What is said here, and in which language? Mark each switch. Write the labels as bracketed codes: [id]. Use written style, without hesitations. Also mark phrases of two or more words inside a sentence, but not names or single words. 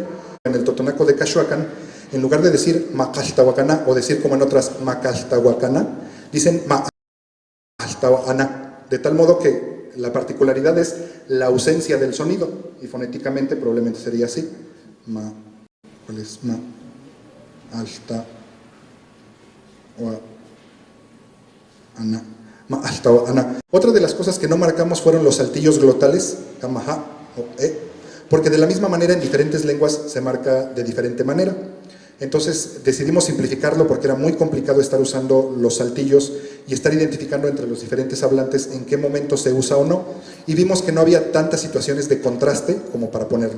[es] En el totonaco de Cachuacan, en lugar de decir macaltahuacana o decir como en otras macaltahuacana, dicen macaltahuacana, de tal modo que la particularidad es la ausencia del sonido y fonéticamente probablemente sería así. ¿Cuál es? Alta. Otra de las cosas que no marcamos fueron los saltillos glotales, kamaha o porque de la misma manera en diferentes lenguas se marca de diferente manera. Entonces decidimos simplificarlo porque era muy complicado estar usando los saltillos y estar identificando entre los diferentes hablantes en qué momento se usa o no, y vimos que no había tantas situaciones de contraste como para ponerlo.